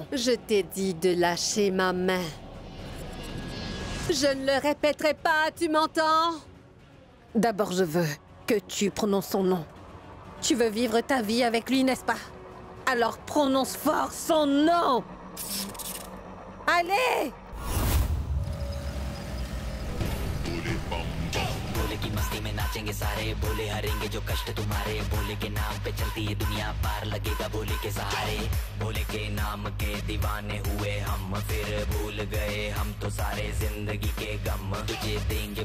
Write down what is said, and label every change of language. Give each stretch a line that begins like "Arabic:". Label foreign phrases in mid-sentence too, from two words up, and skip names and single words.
French: Je t'ai dit de lâcher ma main. Je ne le répéterai pas, tu m'entends? D'abord, je veux que tu prononces son nom. Tu veux vivre ta vie avec lui, n'est-ce pas? Alors prononce fort son nom. Allez!
Hindi: की मस्ती में नाचेंगे सारे बोले हरेंगे जो कष्ट तुम्हारे बोले के नाम पे चलती है दुनिया पार लगेगा बोले के सहारे बोले के नाम के दीवाने हुए हम फिर भूल गए हम तो सारे जिंदगी के गम तुझे देंगे